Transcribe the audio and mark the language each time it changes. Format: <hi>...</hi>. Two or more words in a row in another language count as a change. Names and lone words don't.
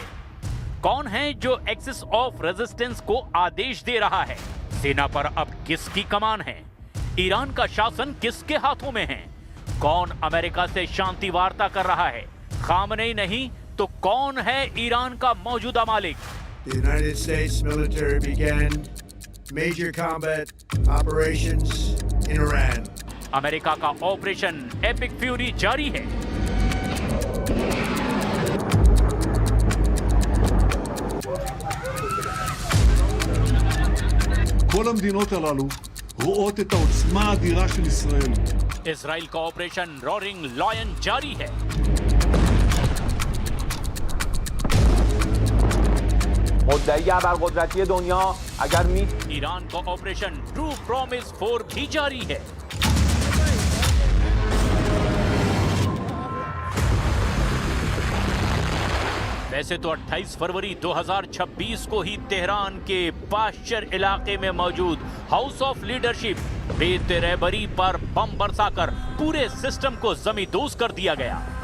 <hi>कौन है जो एक्सिस ऑफ रेजिस्टेंस को आदेश दे रहा है? सेना पर अब किसकी कमान है? ईरान का शासन किसके हाथों में है? कौन अमेरिका से शांति वार्ता कर रहा है? खामनेई नहीं तो कौन है ईरान का मौजूदा मालिक?</hi> <en>The United States military began major combat operations in Iran.</en> <hi>अमेरिका का ऑपरेशन एपिक फ्यूरी जारी है।</hi> <he>כל המדינות הללו רואות את העוצמה האדירה של ישראל.</he> <hi>इजराइल का ऑपरेशन रोरिंग लॉयन जारी है।</hi> <fa>مدعی ابرقدرتی دنیا اگر</fa> <hi>ईरान का ऑपरेशन ट्रू प्रॉमिस 4 भी जारी है। वैसे तो 28 फरवरी 2026 को ही तेहरान के पाश्चर इलाके में मौजूद हाउस ऑफ लीडरशिप बेतरहबरी पर बम बरसाकर पूरे सिस्टम को जमींदोज कर दिया गया।</hi>